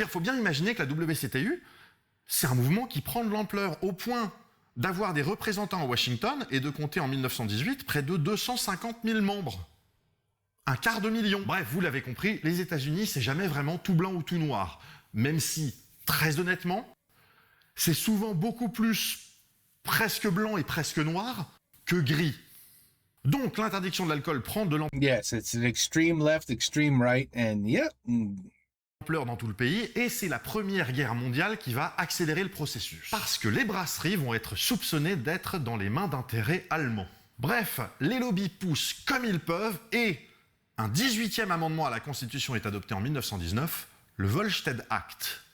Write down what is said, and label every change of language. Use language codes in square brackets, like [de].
[fr] Il faut bien imaginer que la WCTU, c'est un mouvement qui prend de l'ampleur au point d'avoir des représentants à Washington et de compter en 1918 près de 250 000 membres. Un quart de million. Bref, vous l'avez compris, les États-Unis, c'est jamais vraiment tout blanc ou tout noir. Même si, très honnêtement, c'est souvent beaucoup plus presque blanc et presque noir que gris. Donc, l'interdiction de l'alcool prend de l'ampleur. [en] Yes, it's an extreme left, extreme right, and yeah. [fr] Dans tout le pays, et c'est la Première Guerre mondiale qui va accélérer le processus. Parce que les brasseries vont être soupçonnées d'être dans les mains d'intérêts allemands. Bref, les lobbies poussent comme ils peuvent et un 18e amendement à la Constitution est adopté en 1919, le Volstead Act.